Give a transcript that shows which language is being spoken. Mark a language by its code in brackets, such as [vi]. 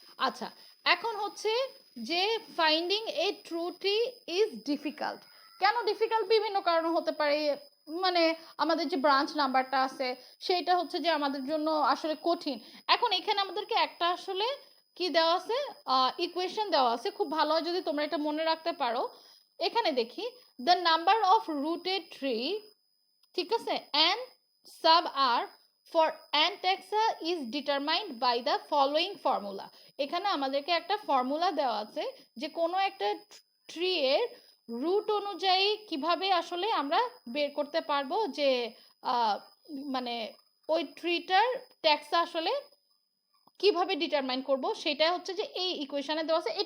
[bn] আচ্ছা, এখন হচ্ছে যে [en] Finding a true tree is difficult. কেন difficult? [bn] বিভিন্ন কারণ হতে পারে, মানে আমাদের যে ব্রাঞ্চ নাম্বারটা আছে সেইটা হচ্ছে যে আমাদের জন্য আসলে কঠিন। এখন এখানে আমাদেরকে একটা আসলে কি দেওয়া আছে, ইকুয়েশন দেওয়া আছে, খুব ভালো হয় যদি তোমরা এটা মনে রাখতে পারো। এখানে দেখি [en] the number of rooted tree, [bn] ঠিক আছে, [en] n sub r for n taxa is determined by the following formula। [bn] এখানে আমাদেরকে একটা ফর্মুলা দেওয়া আছে যে কোনো একটা ট্রি এর রুট অনুযায়ী কিভাবে আসলে আমরা বের করতে পারবো যে মানে ওই ট্রিটার ট্যাক্সা আসলে কিভাবে ডিটারমাইন করব, সেটা হচ্ছে যে এই ইকুয়েশনে দেওয়া আছে।